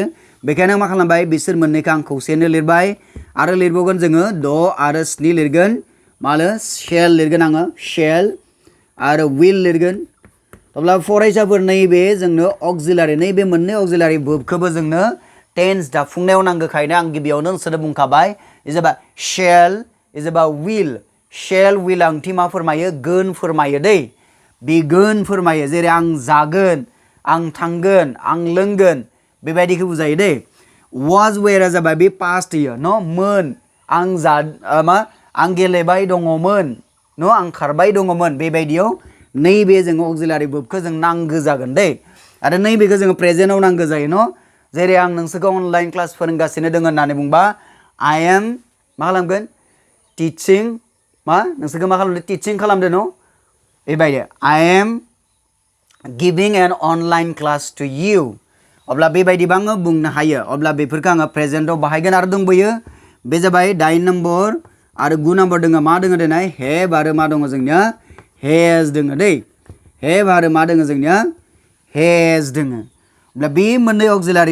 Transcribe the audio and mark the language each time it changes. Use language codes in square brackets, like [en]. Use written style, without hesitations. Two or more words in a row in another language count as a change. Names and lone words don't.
[brx] बेखायनो मा खालामबाय बिसोर मोननैखौ आं खौसेनो लिरबाय आरो लिरबावगोन जोङो 6 आरो 7 लिरगोन मालो shall लिरगोन आङो shall आरो will लिरगोन अब्ला फरायसाफोर नैबे जोंनो auxiliary नैबे मोननै [en] auxiliary verbखौबो [brx] जोंनो टेन्स दाफुंनायाव नांगौखायनो आं गिबियावनो नोंसोरनो बुंखाबाय इजेबा shall इजेबा [en] shall will [brx] ओंथि मा फोरमायो गोन फोरमायो दै बे गोन फोरमायो जेरै आं जागोन आं थांगोन आं लोंगोन बेबायदिखौ बुजायो दै [en] was were [brx] जाबाय बे past इयो न मोन आं गेलेबाय दङमोन न आं खारबाय दङमोन बेबायदियाव नैबे जोङो [en] auxiliary verbखौ [brx] जों नांगौ जागोन दै आरो नैबेखौ जोङो प्रेजेन्टआव नांगौ जायो न जेरै आं नोंसोरखौ अनलाइन क्लास फोरोंगासिनो दङ होननानै बुंबा [en] I am [brx] मा खालामगोन टिचिं मा नोंसोरखौ मा खालामदों टिचिं खालामदों न बेबायदि [en] I am giving an online class to you [brx] अब्ला बेबायदिबा आङो बुंनो हायो अब्ला बेफोरखौ आङो प्रेजेन्टआव बाहायगोन आरो दंबोयो बे जाबाय 8 नाम्बार आरो 9 नाम्बार दङ मा दङ दिनै हेभ आरो मा दङ जोंनिया हेज दङ दै हेभ आरो मा दङ जोंनिया हेज दङ अब्ला बे मोननै auxiliary